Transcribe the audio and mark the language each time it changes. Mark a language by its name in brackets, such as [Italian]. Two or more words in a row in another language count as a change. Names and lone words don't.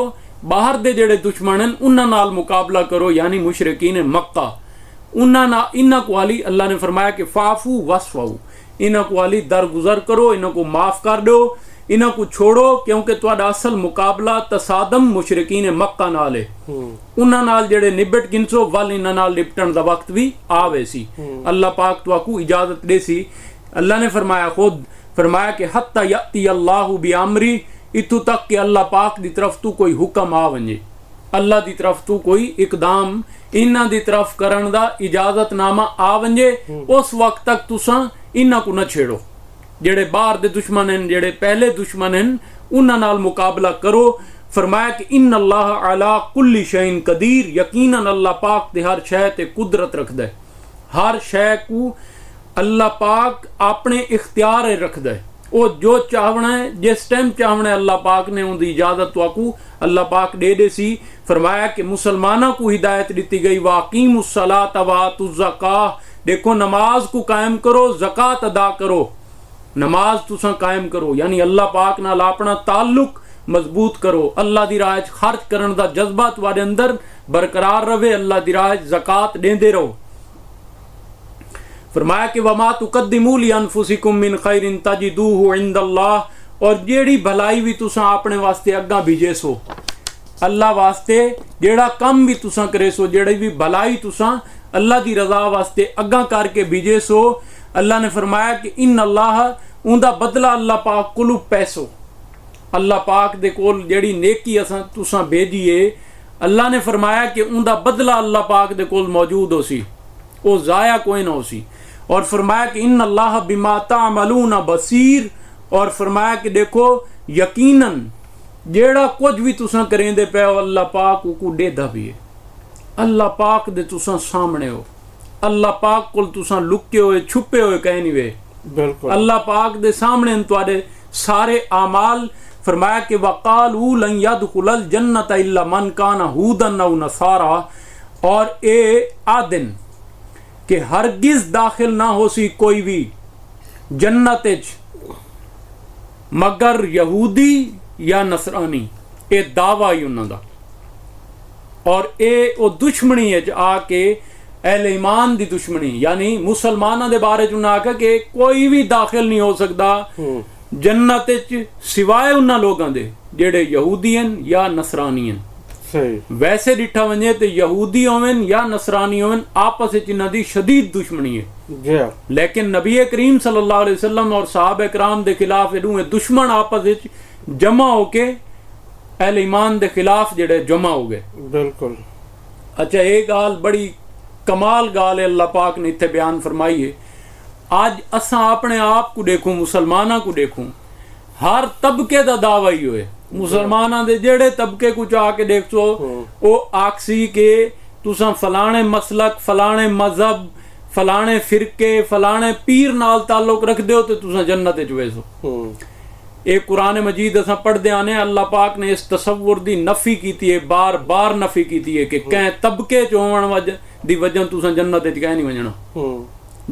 [Saraiki] باہر دے جیڑے دشمن ہیں انہاں نال مقابلہ کرو، یعنی مشرکین مکہ، انہاں کو حالی اللہ نے فرمایا کہ [Arabic] فاعفوا واصفحوا, [Saraiki] انہاں کو حالی درگزر کرو، انہاں کو معاف کر دو، انہاں کو چھوڑو، کیونکہ تہاڈا اصل مقابلہ تصادم مشرکین مکہ نال ہے. انہاں نال جیڑے نبڑ گنسو ول انہاں نال نپٹن دا وقت بھی آوے سی. اللہ پاک تہاکو اجازت دے سی۔ اللہ نے فرمایا خود فرمایا کہ [Arabic] حتى يأتي الله بأمره, [Saraiki] اتھوں تک کہ اللہ پاک دی طرف توں کوئی حکم آ ونجے. اللہ کی طرف توں کوئی اقدام انہاں دی طرف کرن دا اجازت نامہ آ ونجے اس وقت تک تساں انہاں کو نہ چھیڑو. جیڑے باہر دے دشمن ہیں، جیڑے پہلے دشمن ہیں، انہاں نال مقابلہ کرو. فرمایا کہ [Arabic] إن الله على كل شيء قدير, [Saraiki] یقیناً اللہ پاک دے ہر شے تے قدرت رکھدا ہے. ہر شے کو اللہ پاک اپنے اختیار رکھدا ہے. وہ جو چاہنا ہے جس ٹائم چاہنا ہے اللہ پاک نے انکی اجازت واکو اللہ پاک دے دے سی. فرمایا کہ مسلمانوں کو ہدایت دی گئی [Arabic] وأقيموا الصلاة وآتوا الزكاة, [Saraiki] دیکھو نماز کو قائم کرو، زکات ادا کرو، نماز تسا قائم کرو، یعنی اللہ پاک نال اپنا تعلق مضبوط کرو. اللہ دی راہ چ خرچ کرنے کا جذبہ تمہارے اندر برقرار رہے، اللہ دی راہ چ زکات دیندے رہو. فرمایا کہ [Arabic] وما تقدموا لأنفسكم من خير تجدوه عند الله, [Saraiki] اور جیڑی بھلائی بھی تسا اپنے واسطے اگا بھیجے سو، اللہ واسطے جیڑا کم بھی تسا کرے سو، جیڑی بھی بھلائی تسا اللہ دی رضا واسطے اگا کرکے بھیجے سو، اللہ نے فرمایا کہ [Arabic] إن الله [Saraiki] انکا بدلہ اللہ پاک کولوں پیسو. اللہ پاک دے کول جیڑی نیکی اساں تسا بھیجیے, اللہ نے فرمایا کہ انکا بدلہ اللہ پاک دے کول موجود ہو سی، وہ ضائع کوئی نہ ہو سی, वो जाया कोई ना हो सी। اور فرمایا کہ [Arabic] إن الله بما تعملون بصير, [Saraiki] اور فرمایا کہ دیکھو یقیناً جیڑا کچھ بھی تسا کریندے پے ہو اللہ پاک کو دیدا بھی ہے. اللہ پاک دے تسا سامنے ہو، اللہ پاک کول تسا لکے ہوئے چھپے ہوئے کہیں نہیں وے, बिल्कुल اللہ پاک دے سامنے تہاڈے سارے اعمال. فرمایا کہ [Arabic] وقالوا لن يدخل الجنة إلا من كان هودا أو نصارى, [Saraiki] اور اے آدن کہ ہرگز داخل نا ہو سی کوئی بھی جنت مگر یہودی یا نصرانی، یہ دعویٰ ہی انہوں دا. اور یہ وہ دشمنی ہے آکے اہل ایمان دی دشمنی، یعنی مسلماناں دے بارے چ انہیں آکھا کہ کوئی بھی داخل نہیں ہو سکتا جنت سوائے انہوں نے لوگوں دے جیڑے یہودی ہیں یا نصرانی ہیں. सही। ویسے ڈٹھا وجے تو یہودی ہوون یا نصرانی ہوون آپس میں انہاں دی شدید دشمنی ہے، لیکن نبی کریم [Arabic] صلى الله عليه وسلم [Saraiki] اور صحابہ کرام دے خلاف ادوں دشمن آپس میں جمع ہوکے اہل ایمان دے خلاف جیڑے جمع ہو گئے. बिल्कुल। اچھا، یہ گال بڑی کمال گال ہے اللہ پاک نے اتھے بیان فرمائی ہے. آج اسا اپنے آپ کو دیکھوں، مسلماناں کو دیکھوں، ہر طبقے کا دعویٰ ہی ہوئے. مسلماناں دے جیڑے طبقے کچھ آکے دیکھو وہ آکھسی کے تسا فلانے مسلک، فلانے مذہب، فلانے فرقے، فلانے پیر نال تعلق رکھ دو تو تسا جنت چ ویسو. ایک قرآن مجید اسا پڑھتے آنے اللہ پاک نے اس تصور دی نفی کی ہے، بار بار نفی کی ہے کہ کہ طبقے چ ہوون دی وجہ تسا جنت چ کہ نہیں وجنا.